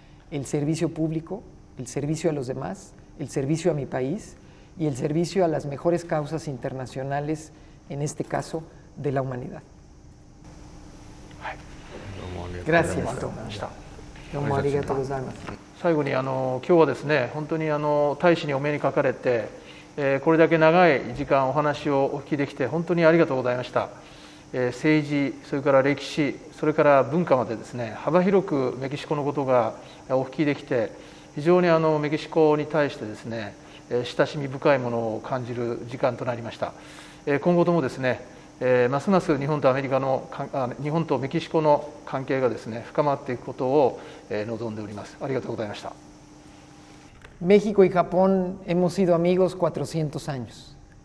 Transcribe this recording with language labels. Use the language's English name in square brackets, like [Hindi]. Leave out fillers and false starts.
[Spanish] El servicio público, el servicio a los demás, el servicio a mi país y el servicio a las mejores causas internacionales, en este caso, de la humanidad. Gracias. [Japanese] どうもありがとうございます。最後に今日はですね、本当に大使にお目にかかれて、これだけ長い時間お話をお聞きできて本当にありがとうございました。政治、それから歴史、それから文化までですね、幅広くメキシコのことがお聞きできて、非常にメキシコに対してですね、親しみ深いものを感じる時間となりました。今後ともですね、ますます日本とメキシコの関係がですね、深まっていくことを望んでおります。ありがとうございました。 [Spanish] México y Japón hemos sido amigos 400 años.